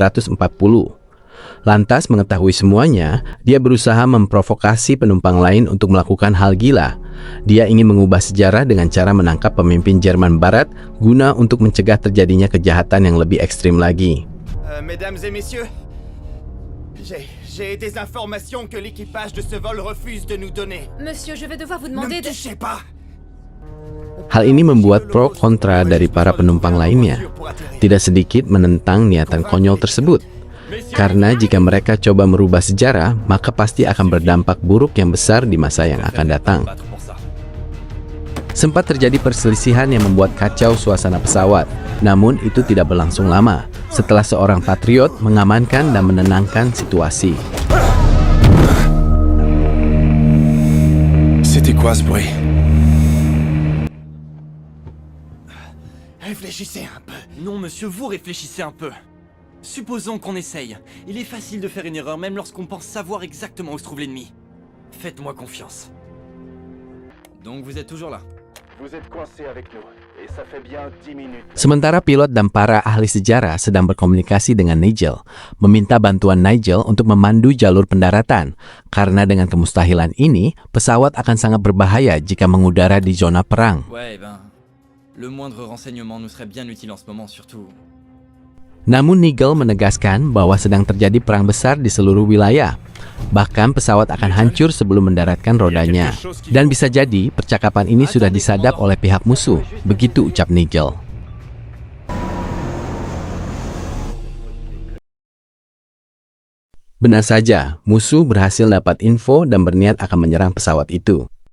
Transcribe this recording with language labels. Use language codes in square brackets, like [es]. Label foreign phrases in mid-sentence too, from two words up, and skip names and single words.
[id] Lantas mengetahui semuanya, dia berusaha memprovokasi penumpang lain untuk melakukan hal gila. Dia ingin mengubah sejarah dengan cara menangkap pemimpin Jerman Barat guna untuk mencegah terjadinya kejahatan yang lebih ekstrim lagi. [fr] Mesdames et messieurs, J'ai des informations que l'équipage de ce vol refuse de nous donner. Monsieur, je vais devoir vous Ne me demander de... touchez pas. [id] Hal ini membuat pro kontra dari para penumpang lainnya. Tidak sedikit menentang niatan konyol tersebut. Karena jika mereka coba merubah sejarah, maka pasti akan berdampak buruk yang besar di masa yang akan datang. Sempat terjadi perselisihan yang membuat kacau suasana pesawat, namun itu tidak berlangsung lama setelah seorang patriot mengamankan dan menenangkan situasi. [fr] C'était quoi ce bruit? Réfléchissez un peu. Non, monsieur, vous réfléchissez un peu. Supposons qu'on essaye. Il est facile de faire une erreur même lorsqu'on pense savoir exactement où se trouve l'ennemi. Faites-moi confiance. Donc vous êtes toujours là. Vous êtes coincé avec nous, et ça fait bien 10 minutes. [id] Sementara pilot dan para ahli sejarah sedang berkomunikasi dengan Nigel, meminta bantuan Nigel untuk memandu jalur pendaratan, karena dengan kemustahilan ini, pesawat akan sangat berbahaya jika mengudara di zona perang. [fr] Ouais, le moindre renseignement nous serait bien utile en ce moment, surtout. [id] Namun Nigel menegaskan bahwa sedang terjadi perang besar di seluruh wilayah. Bahkan pesawat akan hancur sebelum mendaratkan rodanya. Dan bisa jadi percakapan ini sudah disadap oleh pihak musuh. Begitu ucap Nigel. Benar saja, musuh berhasil dapat info dan berniat akan menyerang pesawat itu.